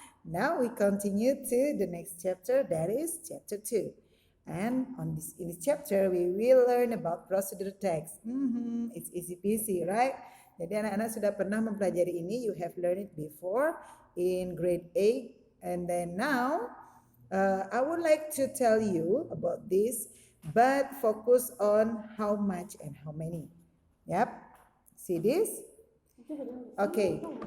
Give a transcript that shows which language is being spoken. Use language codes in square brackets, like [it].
[en] Now we continue to the next chapter, that is chapter 2. And in this chapter, we will learn about procedure text. It's easy peasy, right? [id] Jadi anak-anak sudah pernah mempelajari ini. [en] You have learned it before in grade 8. And then now, I would like to tell you about this, but focus on how much and how many. Yep. See this? Okay.